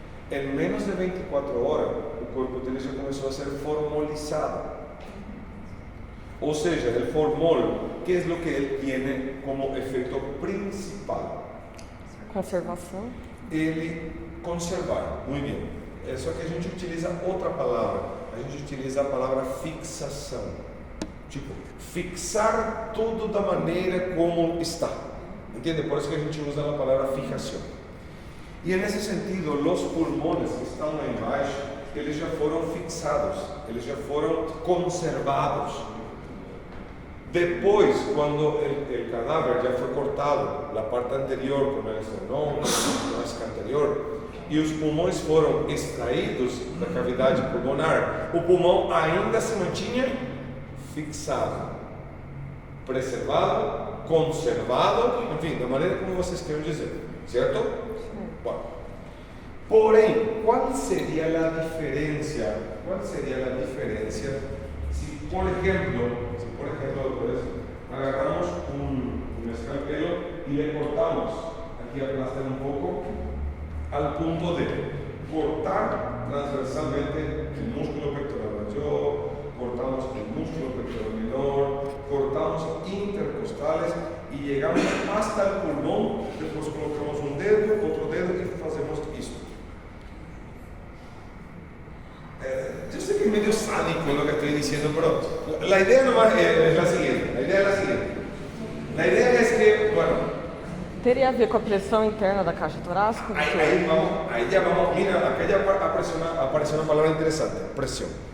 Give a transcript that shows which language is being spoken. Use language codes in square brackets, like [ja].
[es] En menos de 24 horas, [pt] o corpo deles já começou a ser formolizado. Ou seja, [es] el formol, ¿qué es lo que él tiene como efecto principal? [pt] Conservação. Ele conservar, muito bem. É só que a gente utiliza outra palavra. A gente utiliza a palavra fixação. Tipo, fixar tudo da maneira como está. Entende? Por isso que a gente usa a palavra fijação. E nesse sentido, os pulmões que estão lá embaixo, eles já foram fixados, eles já foram conservados. Depois, quando o cadáver já foi cortado, a parte anterior com o esternão, a casca anterior, e os pulmões foram extraídos da cavidade pulmonar, o pulmão ainda se mantinha fixado, preservado, conservado, enfim, da maneira como vocês queiram dizer, certo? Bom. Porém, qual seria a diferença? Qual seria a diferença se, por exemplo, [es] doctores, agarramos un escalpelo y le cortamos, aquí aplastan un poco, al punto de cortar transversalmente el músculo pectoral mayor, cortamos el músculo pectoral menor, cortamos intercostales y llegamos hasta el pulmón, después colocamos un dedo, otro dedo y hacemos esto. Yo sé que es medio sádico lo que estoy diciendo, pero la idea nomás es la siguiente. La idea es que, bueno, [pt] Teria a ver com a pressão interna da caixa torácica? [es] Ahí ya vamos, mira, acá ya apareció una palabra interesante, presión.